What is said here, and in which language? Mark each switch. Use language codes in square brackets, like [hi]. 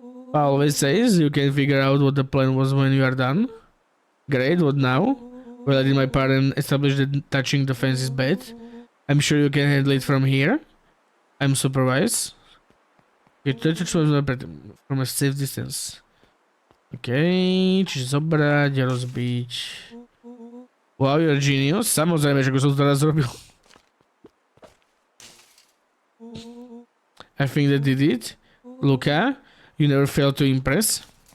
[en] Paul always says you can figure out what the plan was when you are done. Great, what now? Well, I did my part and established that touching the fence is bad. I'm sure you can handle it from here. I'm supervised. You touch it from a safe distance. [sk] Okay, čiže zobrať a rozbiť. Wow, you're a genius. Samozrejme, že ako som to teraz zrobil. [en] I think that did it. Luka, you never fail to impress.